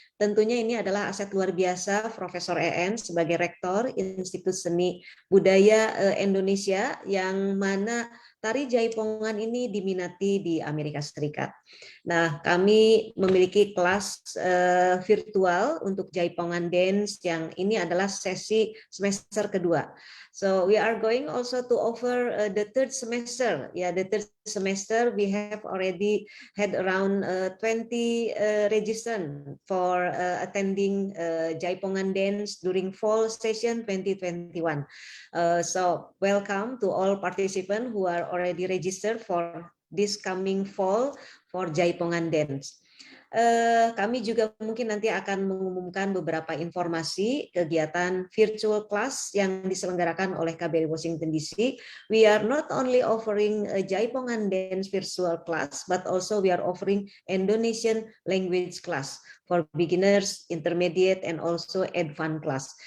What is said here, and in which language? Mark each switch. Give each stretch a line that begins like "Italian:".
Indonesian: Tentunya ini adalah aset luar biasa Profesor EN sebagai Rektor Institut Seni Budaya Indonesia, yang mana tari Jaipongan ini diminati di Amerika Serikat. Nah, kami memiliki kelas virtual untuk Jaipongan Dance yang ini adalah sesi semester kedua.
English: So we are going also to offer the third semester. Yeah, the third semester we have already had around 20 registrants for attending Jaipongan Dance during fall session 2021. So welcome to all participants who are already registered for this coming fall for Jaipongan Dance.
Indonesian: Kami juga mungkin nanti akan mengumumkan beberapa informasi kegiatan virtual class yang diselenggarakan oleh KBRI Washington DC.
English: We are not only offering a Jaipongan dance virtual class, but also we are offering Indonesian language class for beginners, intermediate, and also advanced class.